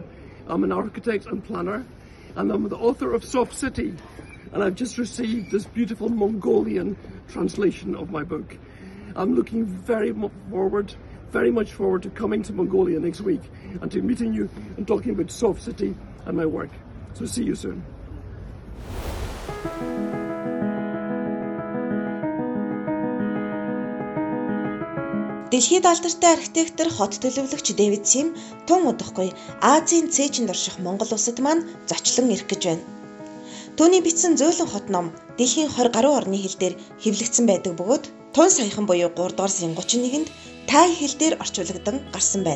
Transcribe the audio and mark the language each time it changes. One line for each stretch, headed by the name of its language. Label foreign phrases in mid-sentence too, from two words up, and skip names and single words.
English: I'm an architect and planner, and I'm the author of Soft City. And I've just received this beautiful Mongolian translation of my book. I'm looking very much forward to coming to Mongolia next week and to meeting you and talking about Soft City and my work. So see you soon.
Mongolian: Дэлхийд алдартай архитектор хот төлөвлөгч Дэвид Сим тун удахгүй Азийн цээжинд орших Монгол улсад маань зочлон ирэх гэж байна. Түүний бичсэн Зөөлөн хот ном дэлхийн 20 гаруй орны хэл дээр хэвлэгдсэн байдаг бөгөөд тун саяхан буюу 3 дугаар сарын 31-нд тай хэл дээр орчуулагдан гарсан байна.